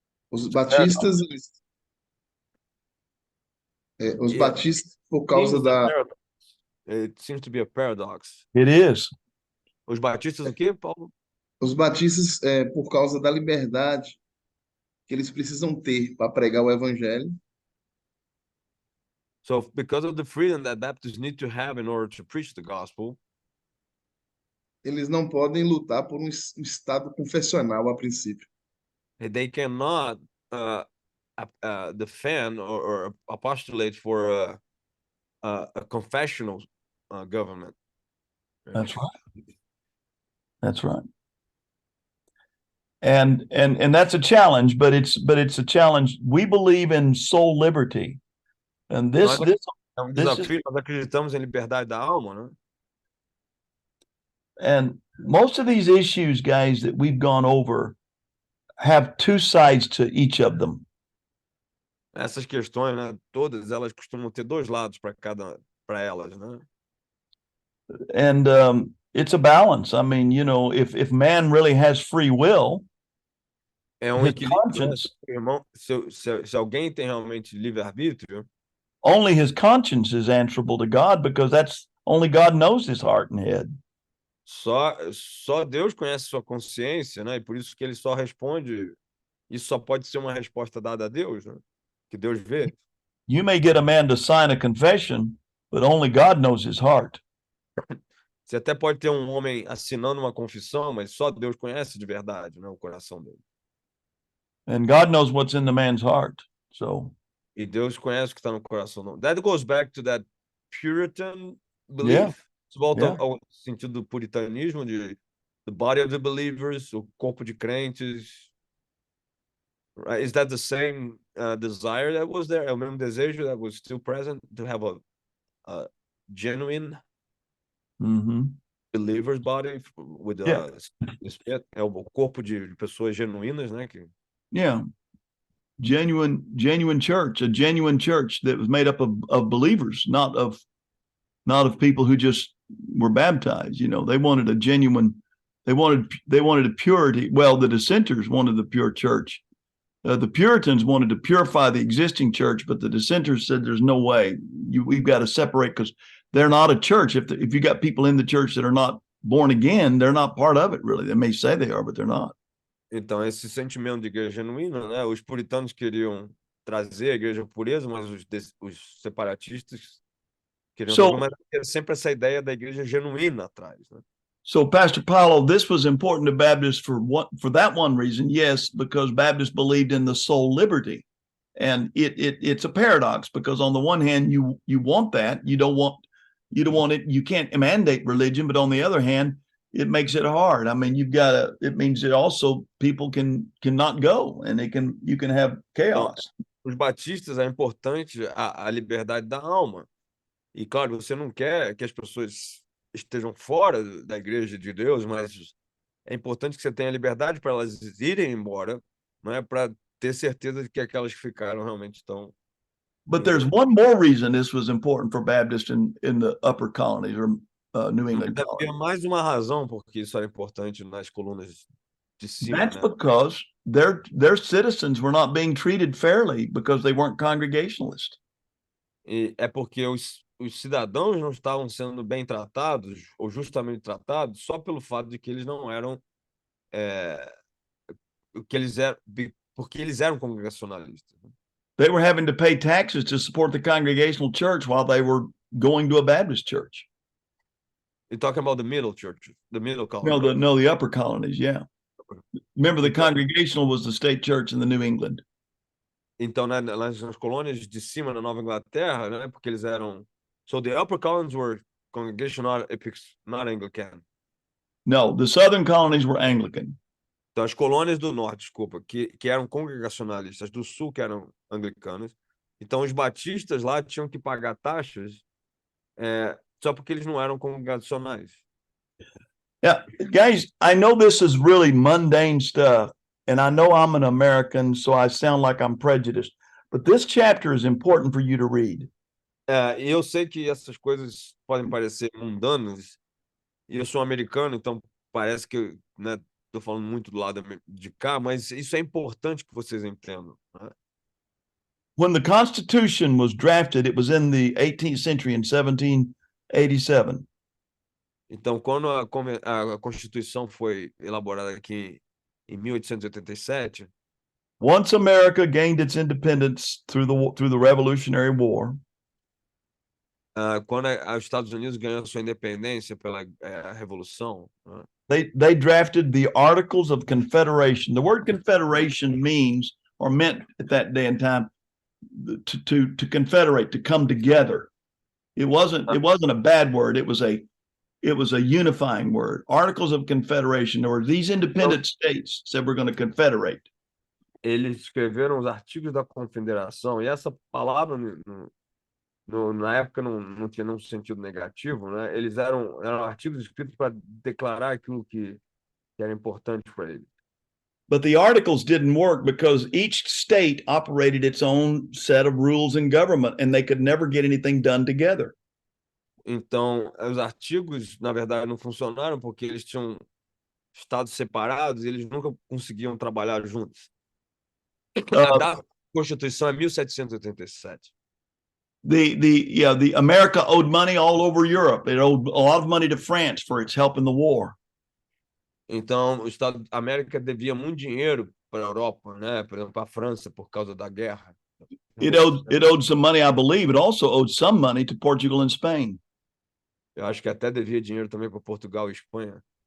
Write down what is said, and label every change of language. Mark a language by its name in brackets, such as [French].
[Portuguese] Os batistas, os batistas, por causa da... [English] It seems to be a paradox. It is. [Portuguese] Os batistas o quê, Paulo? Os batistas, por causa da liberdade que eles precisam ter para pregar o evangelho. [English] So, because of the freedom that Baptists need to have in order to preach the gospel, [Portuguese] eles não podem lutar por um estado confessional a princípio. [English] They cannot defend or postulate for a confessional government. That's right. That's right. And that's a challenge, but it's a challenge. We believe in soul liberty, and this [Portuguese] É um desafio. Nós acreditamos em liberdade da alma, né? [English] And most of these issues, guys, that we've gone over have two sides to each of them. [Portuguese] Essas questões, né? Todas elas costumam ter dois lados para elas, né? [English] And it's a balance. I mean, you know, if man really has free will, his conscience, [Portuguese] irmão, se alguém tem realmente livre-arbítrio, [English] only his conscience is answerable to God, because that's only God knows his heart and head. [Portuguese] Só Deus conhece sua consciência, né? E por isso que ele só responde. Isso só pode ser uma resposta dada a Deus, né? Que Deus vê. [English] You may get a man to sign a confession, but only God knows his heart. [Portuguese] Você até pode ter um homem assinando uma confissão, mas só Deus conhece de verdade, né, o coração dele. [English] And God knows what's in the man's heart. So. [Portuguese] E Deus conhece o que está no coração dele. [English] That goes back to that Puritan belief. Yeah. [Portuguese] Isso volta ao sentido do puritanismo, de [English] the body of the believers, [Portuguese] o corpo de crentes. [English] Right? Is that the same desire that was there? [Portuguese] É o mesmo desejo [English] that was still present to have a genuine believer's body with the spirit? [Portuguese] É o corpo de pessoas genuínas, né? [English] Yeah. Genuine church, a genuine church that was made up of believers, not of people who just were baptized. You know, they wanted a genuine, they wanted a purity. Well, the dissenters wanted the pure church. The Puritans wanted to purify the existing church, but the dissenters said there's no way. We've got to separate because they're not a church. If you got people in the church that are not born again, they're not part of it, really. They may say they are, but they're not. [Portuguese] Então, esse sentimento de igreja genuína, né? Os puritanos queriam trazer a igreja pureza, mas os separatistas queriam mas sempre essa ideia da igreja genuína atrás, né? [English] So, Pastor Paulo, this was important to Baptists for that one reason, yes, because Baptists believed in the soul liberty, and it's a paradox because on the one hand you want that, you don't want it, you can't mandate religion, but on the other hand, it makes it hard. I mean, it means that also people cannot go and you can have chaos. [Portuguese] Os batistas é importante a liberdade da alma. E claro, você não quer que as pessoas estejam fora da igreja de Deus, mas é importante que você tenha liberdade para elas irem embora, não é? Para ter certeza de que aquelas que ficaram realmente estão. [English] But there's one more reason this was important for Baptists in the upper colonies or New England colonies. [Portuguese] Havia mais uma razão porque isso era importante nas colunas de cima. [English] That's because their citizens were not being treated fairly because they weren't Congregationalist. [Portuguese] E é porque os cidadãos não estavam sendo bem tratados ou justamente tratados só pelo fato de que eles não eram porque eles eram congregacionalistas. [English] They were having to pay taxes to support the Congregational church while they were going to a Baptist church. You're talking about the middle church, the middle colony. No, the upper colonies, yeah. Remember, the Congregational was the state church in the New England. [Portuguese] Então, nas colônias de cima da Nova Inglaterra, né, porque eles eram. [English] So the upper colonies were Congregational, not Anglican. No, the southern colonies were Anglican. [Portuguese] Então, as colônias do norte, desculpa, que eram congregacionalistas, do sul que eram anglicanas. Então, os batistas lá tinham que pagar taxas só porque eles não eram congregacionais. [English] Yeah, guys, I know this is really mundane stuff, and I know I'm an American, so I sound like I'm prejudiced, but this chapter is important for you to read. [Portuguese] E eu sei que essas coisas podem parecer mundanas, e eu sou americano, então parece que, né, estou falando muito do lado de cá, mas isso é importante que vocês entendam, né? [English] When the Constitution was drafted, it was in the 18th century in 1787. [Portuguese] Então, quando a Constituição foi elaborada aqui em 1887, [English] once America gained its independence through the Revolutionary War, [Portuguese] quando os Estados Unidos ganhou sua independência pela Revolução, [English] they drafted the Articles of Confederation. The word confederation means, or meant at that day and time, to confederate, to come together. It wasn't a bad word. It was a unifying word. Articles of Confederation. Or these independent states said we're going to confederate. [Portuguese] Eles escreveram os artigos da Confederação, e essa palavra na época não tinha nenhum sentido negativo, né? Eles eram artigos escritos para declarar aquilo que era importante para eles. [English] But the articles didn't work because each state operated its own set of rules and government, and they could never get anything done together. [Portuguese] Então, os artigos, na verdade, não funcionaram porque eles tinham estados separados e eles nunca conseguiam trabalhar juntos. A data da Constituição é 1787. [English] The America owed money all over Europe. It owed a lot of money to France for its help in the war. [Portuguese] Então, o Estado da América devia muito dinheiro para a Europa, né? Por exemplo, para a França por causa da guerra. [English] It owed some money, I believe. It also owed some money to Portugal and Spain. [Portuguese] Eu acho que até devia dinheiro também para Portugal e Espanha.